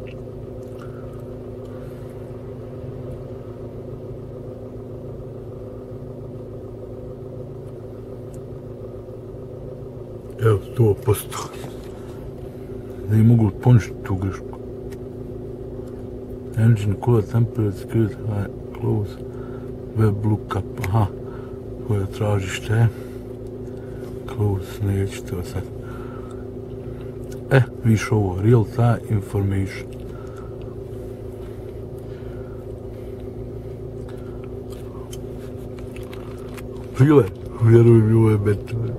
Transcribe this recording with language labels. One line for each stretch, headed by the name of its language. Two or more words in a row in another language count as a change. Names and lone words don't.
Croatian: Evo 100%. Da im mogu poništiti tu grešku.
English: Engine code, temporary security, close, web lookup, aha.
Croatian: Koje tražište. Close, neće to sad. Viš ovo,
English: real time information.
Croatian: Prile, vjeruj mi, ovo je beto.